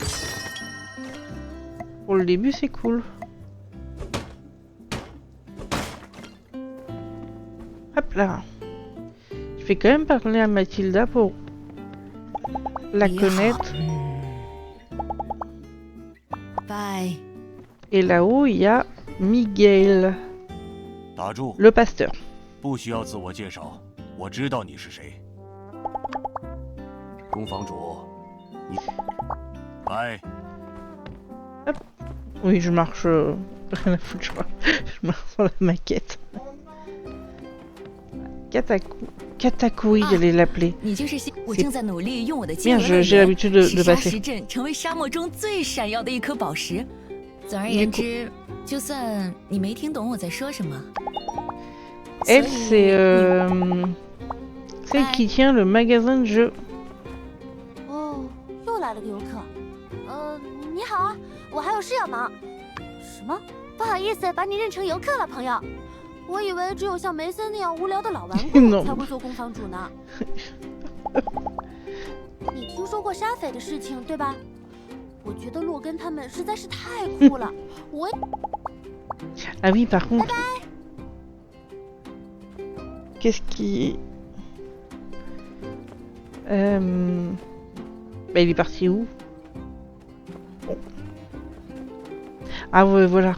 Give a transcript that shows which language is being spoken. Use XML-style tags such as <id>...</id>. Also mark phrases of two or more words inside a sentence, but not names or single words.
<en>Pour le début, c'est cool. Hop là.</en> <fr>Je vais quand même parler à Mathilda pour la connaître.</fr> <en>Bye.</en> <fr>Et là-haut, il y a Miguel,</fr> <zh>打住，</zh> <fr>le pasteur.</fr> <zh>不需要自我介绍，我知道你是谁。宫房主，你，来，</zh> <fr>Oui, je marche... rien à foutre, je marche sur la maquette. Katakuri, j'allais l'appeler.</fr> <zh>你就是我正在努力用我的</zh> <fr>Bien, j'ai l'habitude de</fr> <zh>使沙</zh> <fr>passer.</fr> <zh>石阵成为沙漠中最闪耀的一颗宝石。总而言之，就算你没听懂我在说什么。</zh> <fr>Elle, c'est celle qui tient le magasin de jeux.</fr> <zh>哦，又来了个游客。你好啊，我还有事要忙。什么？不好意思，把你认成游客了，朋友。我以为只有像梅森那样无聊的老顽固才会做宫房主呢。你听说过沙匪的事情对吧？我觉得洛根他们实在是太酷了。我。</zh> <fr>Ah oui, par contre. Qu'est-ce qui... Bah, il est parti où? Bon. Ah ouais, voilà.</fr>